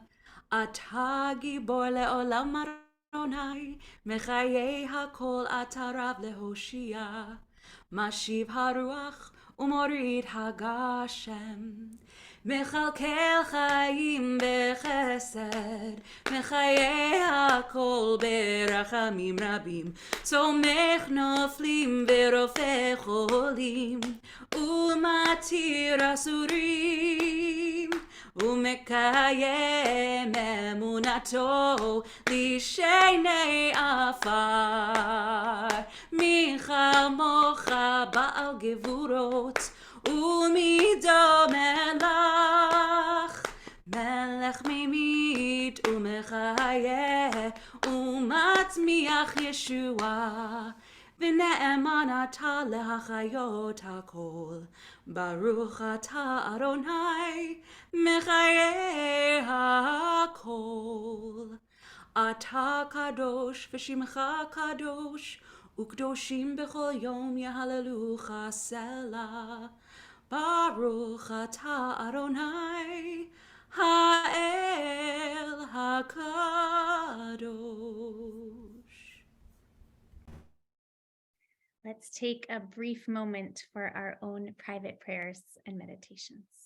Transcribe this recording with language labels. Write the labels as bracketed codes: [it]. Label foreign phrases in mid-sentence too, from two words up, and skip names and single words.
[he] אתה גבור לעולם אדני, מחיה הכל אתה רב להושיע, משיב הרוח ומוריד הגשם, מכלכל חיים בחסד, מחיה הכל ברחמים רבים, סומך נופלים ורופא חולים, ומתיר אסורים, ומקיים אמונתו לישני עפר, מי כמוך בעל גבורות ומי דומה לך, מלך ממית ומחיה ומצמיח ישועה, ונאמן אתה להחיות הכל, ברוך אתה אדני, מחיה הכל. אתה קדוש ושמך קדוש, וקדושים בכל יום יהללוך סלה. ברוך אתה אדני, האל הקדוש. [en] Let's take a brief moment for our own private prayers and meditations.